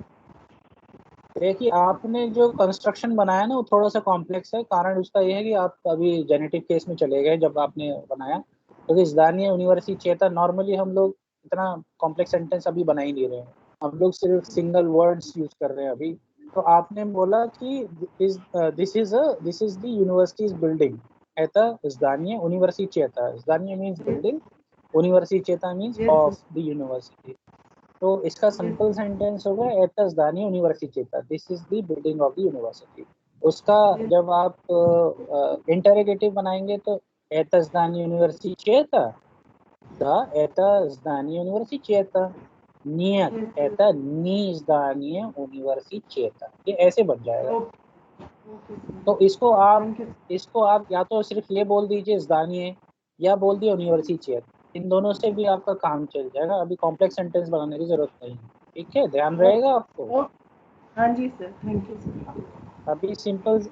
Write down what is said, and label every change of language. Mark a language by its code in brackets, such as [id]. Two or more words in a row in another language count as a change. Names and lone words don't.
[hi] देखिए आपने जो कंस्ट्रक्शन बनाया ना, वो थोड़ा सा कॉम्प्लेक्स है, कारण उसका ये है कि आप अभी [en] genitive case [hi] में चले गए जब आपने बनाया, क्योंकि [ru] здание университета, [hi] नॉर्मली हम लोग इतना [en] complex sentence [hi] अभी बना ही नहीं रहे हैं, हम लोग सिर्फ [en] single words [hi] यूज कर रहे हैं अभी। तो आपने बोला कि [en] this is the university's building. [ru] Это здание университета. [en] Здание means building, университета means Yes, of sir. the university. [hi] तो इसका सिंपल सेंटेंस होगा [ru] это здание университета. [en] This is the building of the university. [hi] उसका जब आप इंटरोगेटिव बनाएंगे तो [ru] это здание университета. Да, это здание университета. Нет, это не здание университета. [hi] ये ऐसे बन जाएगा. तो इसको आप या तो सिर्फ ये बोल दीजिए zdanie या बोल दिए यूनिवर्सिटी. इन दोनों से भी आपका काम चल जाएगा. अभी [en] complex sentence [hi] बनाने की जरूरत नहीं है. ठीक है, ध्यान रहेगा आपको. हाँ जी सर, [en] thank you sir.